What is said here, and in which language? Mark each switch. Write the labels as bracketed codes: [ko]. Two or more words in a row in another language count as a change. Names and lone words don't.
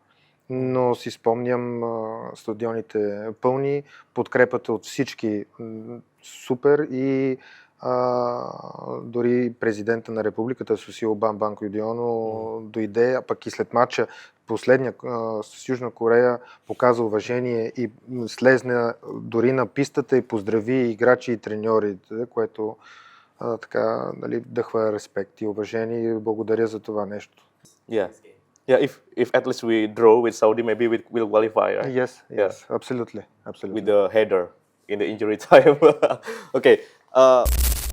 [bg] Но си спомням стадионите пълни, подкрепата от всички супер и дори президента на републиката Сусило Бамбанко Юдионо дойде, а пък и след матча последния с Южна Корея показа уважение и слезна дори на пистата и поздрави играчи и треньори, което така, нали, вдъхва респект и уважение и благодаря за това нещо. [en] Yeah. Yeah, if at least we draw with Saudi, maybe we'll qualify, right? Yes, Yeah. absolutely. With the header in the injury time. Okay.